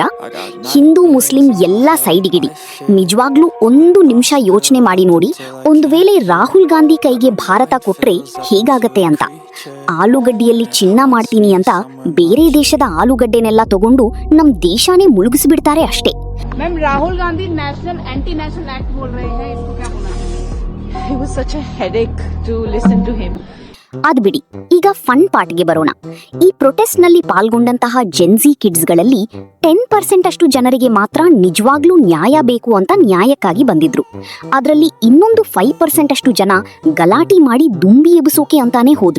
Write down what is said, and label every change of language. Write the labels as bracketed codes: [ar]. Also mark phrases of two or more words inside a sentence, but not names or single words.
[kn] ಹಿಂದೂ ಮುಸ್ಲಿಂ ಎಲ್ಲ ಸೈಡಿಗಿಡಿ. ನಿಜವಾಗ್ಲೂ ಒಂದು ನಿಮಿಷ ಯೋಚನೆ ಮಾಡಿ ನೋಡಿ, ಒಂದು ವೇಳೆ ರಾಹುಲ್ ಗಾಂಧಿ ಕೈಗೆ ಭಾರತ ಕೊಟ್ರೆ ಹೇಗಾಗತ್ತೆ ಅಂತ. ಆಲೂಗಡ್ಡೆಯಲ್ಲಿ ಚಿನ್ನ ಮಾಡ್ತೀನಿ ಅಂತ ಬೇರೆ ದೇಶದ ಆಲೂಗಡ್ಡೆನೆಲ್ಲ ತಗೊಂಡು ನಮ್ ದೇಶಾನೇ ಮುಳುಗಿಸ್ಬಿಡ್ತಾರೆ ಅಷ್ಟೇ. [hi] मैम राहुल गांधी [en] national anti national act [hi] बोल रहे हैं, इसको क्या बोलना चाहिए? [en] It was such a headache to listen to him. [kn] ಅದ್ ಬಿಡಿ, ಈಗ [en] fun partಗೆ [kn] ಬರೋಣ. ಈ ಪ್ರೊಟೆಸ್ಟ್ ನಲ್ಲಿ ಪಾಲ್ಗೊಂಡಂತಹ [en] Gen Z kidsಗಳಲ್ಲಿ [kn] 10% ಅಷ್ಟು ಜನರಿಗೆ ಮಾತ್ರ ನಿಜವಾಗ್ಲೂ ನ್ಯಾಯ ಬೇಕು ಅಂತ ನ್ಯಾಯಕ್ಕಾಗಿ ಬಂದಿದ್ರು. ಅದರಲ್ಲಿ ಇನ್ನೊಂದು 5% ಅಷ್ಟು ಜನ ಗಲಾಟೆ ಮಾಡಿ ದುಂಬಿ ಎಬ್ಬಿಸೋಕೆ ಅಂತಾನೆ ಹೋದ್ರು.